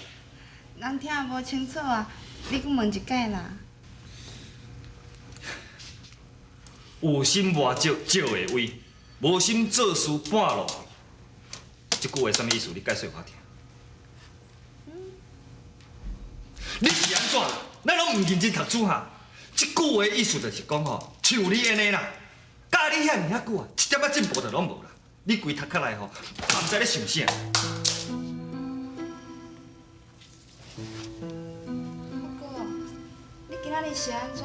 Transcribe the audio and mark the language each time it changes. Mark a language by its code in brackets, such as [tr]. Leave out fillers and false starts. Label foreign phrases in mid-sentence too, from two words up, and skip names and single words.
[nan] 人听无清楚啊，你阁问一解啦。有心摸石，石会威；无心做事，半路飞。这句话啥物意思？你解释我听。 你是安怎啦？咱拢唔认真读书哈。这句话意思就是讲吼，像你安尼啦，教你遐尔啊久啊，一点仔进步都拢无啦。你规头壳内吼，嘛唔知咧想啥。不过，你今仔日是安怎？